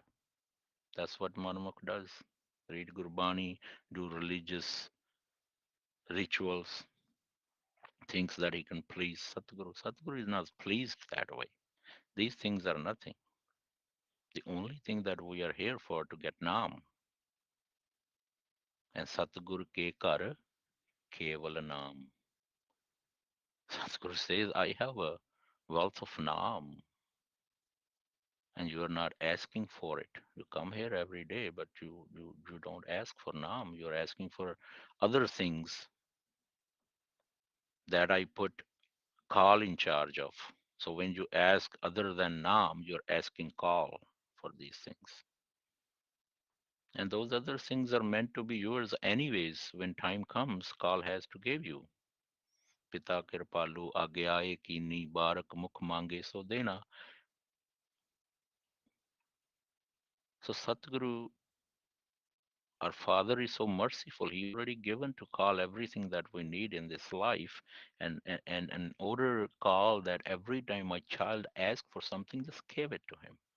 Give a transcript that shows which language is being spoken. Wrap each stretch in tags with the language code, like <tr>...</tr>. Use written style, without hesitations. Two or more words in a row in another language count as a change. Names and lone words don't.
<en>That's what Manmukh does. Read Gurbani, do religious rituals, thinks that he can please Satguru. Satguru is not pleased that way. These things are nothing. The only thing that we are here for to get Naam.</en> <pa>And ਸਤਿਗੁਰੂ ਕੇ ਕਰ ਕੇਵਲ ਨਾਮ.</pa> <en>Sadhguru says, I have a wealth of Naam, and you are not asking for it. You come here every day, but you don't ask for Naam. You're asking for other things that I put call in charge of. So when you ask other than Naam, you're asking call for these things. And those other things are meant to be yours anyways. When time comes, call has to give you.</en> <pa>ਪਿਤਾ ਕਿਰਪਾਲੁ ਆਗਿਆ ਕੀਨੀ ਬਾਰਕ ਮੁਖ ਮਾਂਗੇ ਸੋ ਦੇਨਾ.</pa> <en>So Satguru, our Father, is so merciful. He already given to call everything that we need in this life, and in order call that every time my child asks for something, just give it to him.</en>